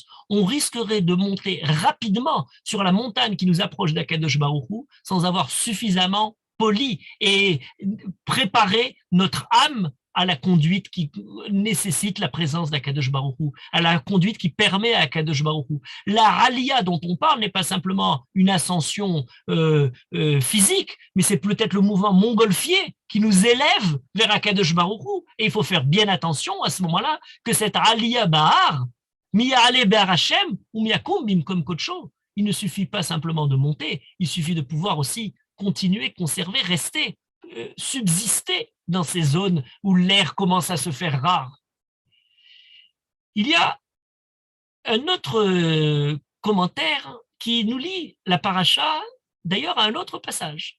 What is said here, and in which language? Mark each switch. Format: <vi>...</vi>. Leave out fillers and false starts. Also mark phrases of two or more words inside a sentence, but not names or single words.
<fr>On risquerait de monter rapidement sur la montagne qui nous approche d'</fr> <he>הקדוש ברוך הוא</he> <fr>sans avoir suffisamment poli et préparé notre âme à la conduite qui nécessite la présence d'</fr> <he>הקדוש ברוך הוא,</he> <fr>à la conduite qui permet à</fr> <he>הקדוש ברוך הוא.</he> <fr>La Aliyah dont on parle n'est pas simplement une ascension physique, mais c'est peut-être le mouvement montgolfier qui nous élève vers</fr> <he>הקדוש ברוך הוא.</he> <fr>Et il faut faire bien attention à ce moment-là que cette</fr> <he>עלייה בהר, מי יעלה בהר השם ומי יקום במקום קדשו,</he> <fr>il ne suffit pas simplement de monter, il suffit de pouvoir aussi continuer, conserver, rester, subsister dans ces zones où l'air commence à se faire rare. Il y a un autre commentaire qui nous lie la paracha, d'ailleurs à un autre passage.</fr>